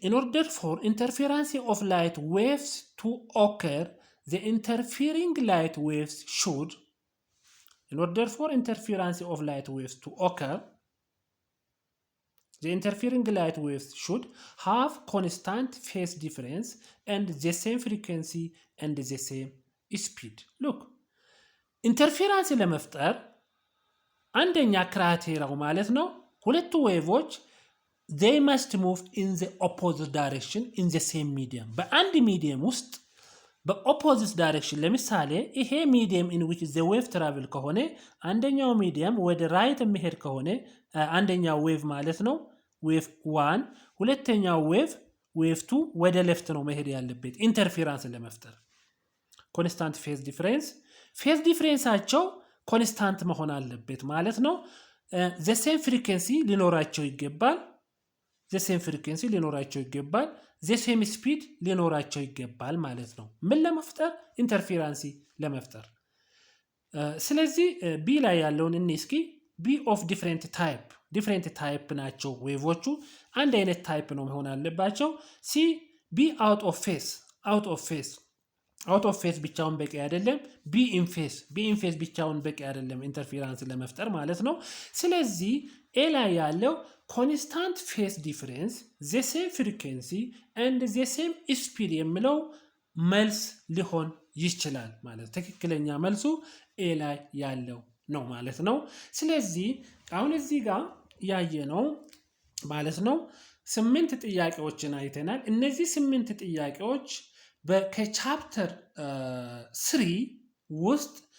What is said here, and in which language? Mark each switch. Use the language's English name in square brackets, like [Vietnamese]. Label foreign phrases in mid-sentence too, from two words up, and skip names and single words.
[English] In order for interference of light waves to occur, the interfering light waves should, in order for interference of light waves to occur, the interfering light waves should have constant phase difference and the same frequency and the same speed. Look, interference [Amharic] ለመፍጠር አንደኛ ክራይቴሪያው ማለት ነው ሁለቱ ዌቮች [English] they must move in the opposite direction in the same medium. [Amharic] በአንድ ሚዲየም ውስጥ በኦፖዚት ዳይሬክሽን ለምሳሌ ይሄ ሚዲየም [English] in which the wave travel [Amharic] ከሆነ አንደኛው ሚዲየም ወደ ራይት የሚሄድ ከሆነ አንደኛው ዌቭ ማለት ነው ዌቭ 1 ሁለተኛው ዌቭ 2 ወደ ሌፍት ነው መሄድ ያለበት ኢንተርፌረንስ ለመፍጠር ኮንስታንት ፌዝ ዲፍረንሳቸው ኮንስታንት መሆን አለበት ማለት ነው [English] the same frequency [Amharic] ሊኖራቸው ይገባል [English] the same speed [Amharic] ሊኖራቸው ይገባል ማለት ነው ምን ለመፍጠር ኢንተርፌረንስ ለመፍጠር ስለዚህ ቢ ላይ ያለውን እስኪ [English] B of different type [Amharic] ናቸው ዌቮቹ አንድ አይነት ታይፕ ነው መሆን አለባቸው [English] C B out of phase [Amharic] ብቻውን በቂ አይደለም [English] B in phase [Amharic] ብቻውን በቂ አይደለም ኢንተርፌረንስ ለመፍጠር ማለት ነው ስለዚህ ኤ ላይ ያለው [English] constant phase difference the same frequency and the same speed [Amharic] የሚለው መልስ ሊሆን ይችላል ማለት ትክክለኛ መልሱ ኤ ላይ ያለው ነው ማለት ነው ስለዚህ አሁን እዚህ ጋር ያየነው ማለት ነው 8 ጥያቄዎችን አይተናል እነዚህ 8 ጥያቄዎች ከቻፕተር 3 ውስጥ